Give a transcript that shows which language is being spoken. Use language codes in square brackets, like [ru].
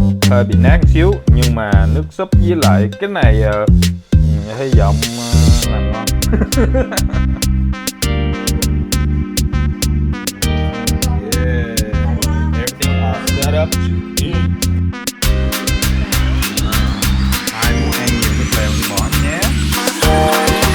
[vi] Hơi bị nát xíu nhưng mà nước súp với lại cái này hy vọng làm ngon. [en] Yeah, everything all set up to eat. [vi] Ai muốn ăn nhiều nước lèo thì bỏ nhé.